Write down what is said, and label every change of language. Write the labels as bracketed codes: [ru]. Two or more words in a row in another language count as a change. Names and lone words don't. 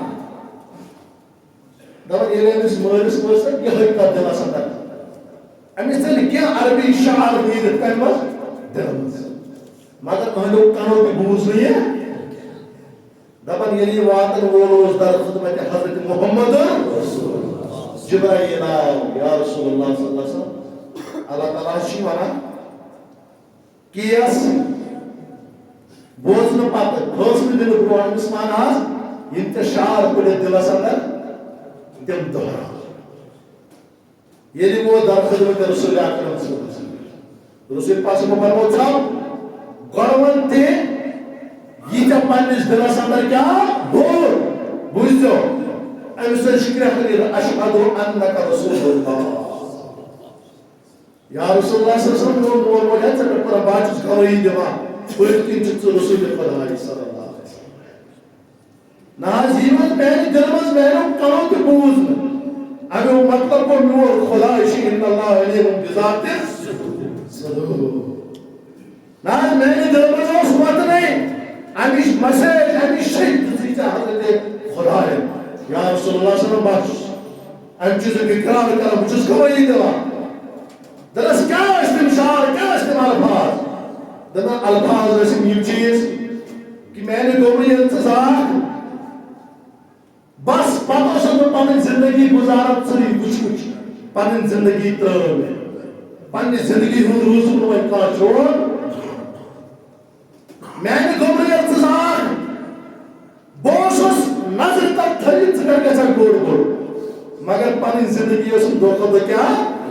[ks] دَپان ییٚلہِ أمِس مٲلِس پٔژھ تہٕ یِہوٚے کَتھ دِلَس اَنٛدر أمِس ژٔلۍ کینٛہہ عربی شعر نیٖرِتھ کَمہِ منٛز دِلہٕ منٛز مگر أہنٛدیو کَنو تہِ بوٗز نہٕ یہِ دَپان ییٚلہِ یہِ واتن وول اوس در خدمت حضرت محمد جبرائیل آو [ar] یا رسول اللہ صلی اللہ علیہ وسلم [ks] اللہ تعالیٰ چھِ وَنان کیس بوزنہٕ پتہٕ فٲصلہٕ دِنہٕ برونٛٹھ أمِس وَن حظ یِم ژےٚ شعر پٔرِتھ دِلس اندر تِم دۄہراو ییٚلہِ ووت در خدمت رسول اکرم [ar] صلی اللہ علیہ وسلم [ks] رسول پاک صٲبن فرموو ژھاو گۄڈٕ وَن تہِ یہِ ژےٚ پننِس دِلس اندر کیٛاہ بوٗر بوٗززیو أمِس سۭتۍ چھِ کرٛٮ۪کھ نیٖرِتھ [ar] اشہدُ انک رسول اللہ یا رسول اللہ صلی اللہ علیہ وسلم [ks] میون مول موج ہے ژےٚ پٮ۪ٹھ قۄربان بہٕ چھُس گوٲہی دِوان پٔتھۍ کِنۍ چھُکھ ژٕ رسول خۄداے صلی [ar] اللہ علیہ وسلم [ks] نہ حظ یی وۄنۍ میانہِ دِلہٕ منٛز میانیو کَنو تہِ بوٗز نہٕ امیُک مطلب گوٚو میون خۄداے چھُ [ar] اِنَّ اللّٰهَ عَلِیمٌ بِذاتِ الصُّدوٗر [ks] نہ حظ میانہِ دِلہٕ منٛز اوس واتنٕے امِچ مسیج امِچ شکل دِژٕے ژےٚ حضرت خۄداین [ar] یا رسول اللہ صلی اللہ علیہ وسلم [ks] امہِ چیٖزُک اِقرار کران بہٕ چھُس گوٲہی دِوان دَپَس کیٛاہ ٲسۍ تِم شعر کیٛاہ ٲسۍ تِم الفاظ دَپان الفاظ ٲسِم یِم چیٖز کہِ میانہِ گوٚبرٕ ییٚلہِ ژٕ زاکھ بس پتہٕ اوسُس بہٕ پنٕنۍ زندگی گُزاران ژٕے وٕچھ وٕچھ پنٕنۍ زندگی ترٛٲو مےٚ پننہِ زندگی ہُنٛد روٗزُم نہٕ وۄنۍ کانٛہہ چون میانہِ گوٚبرٕ ییٚلہِ ژٕ زاکھ بہٕ اوسُس نظرِ تل تھٲوِتھ ژٕ کَر گژھکھ بوٚڑ بوٚڑ مگر پنٕنۍ زندگی ٲسٕم دۄہ کھۄتہٕ دۄہ کیٛاہ